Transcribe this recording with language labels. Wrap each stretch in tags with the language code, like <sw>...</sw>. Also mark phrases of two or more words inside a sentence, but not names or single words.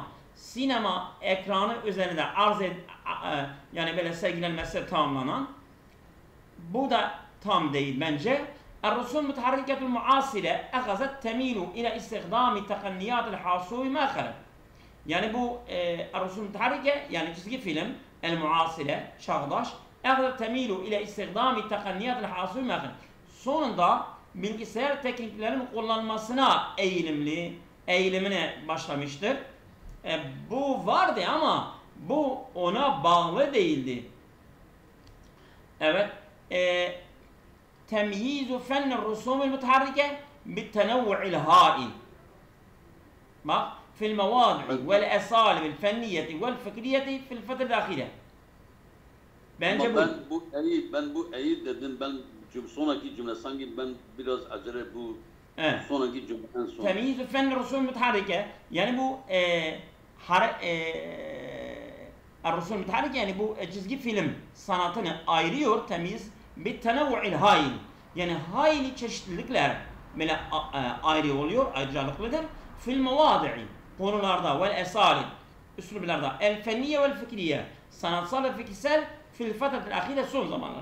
<tr>Sinema ekranı üzerinde yani böyle sergilenmesi tamamlanan, bu da tam değil bence.</tr> <ar>الرسوم المتحركة المعاصرة أخذت تميل إلى استخدام تقنيات الحاسوب مؤخرا.</ar> <tr>Yani bu</tr> <ar>الرسوم المتحركة</ar> <tr>yani çizgi film</tr> <ar>el-muasire çağdaş أخذت تميل إلى استخدام تقنيات الحاسوب مؤخرا.</ar> <tr>Sonunda bilgisayar tekniklerinin kullanılmasına eğilimine başlamıştır. Bu vardı ama bu ona bağlı değildi. Evet.</tr> <ar>تميز فن رسوم متحركة بالتنوع الهائل. Bak, في المواضيع والأساليب والفنية والفكرية في الفترة الأخيرة.</ar> <tr>Bence bu. Ben bu eyi dedim. Ben sonraki cümle sanki ben biraz acele bu sonraki cümle en son.</tr> <ar>تميز فن رسوم متحركة</ar> <tr>yani bu</tr> <ar>الرسوم المتحركة</ar> <tr>yani bu çizgi film sanatını ayırıyor, temyiz bir</tr> <ar>التنوع الهائل.</ar> <tr>Yani hayli çeşitlilikler böyle ayrı oluyor, ayrıcalıklıdır.</tr> <ar>في المواضيع</ar> <tr>konularda</tr> <ar>والأساليب</ar> <tr>üslublarda</tr> <ar>الفنية والفكرية</ar> <tr>sanatsal ve fikirsel</tr> <ar>في الفترة الأخيرة</ar> <tr>son zamanlarda.</tr>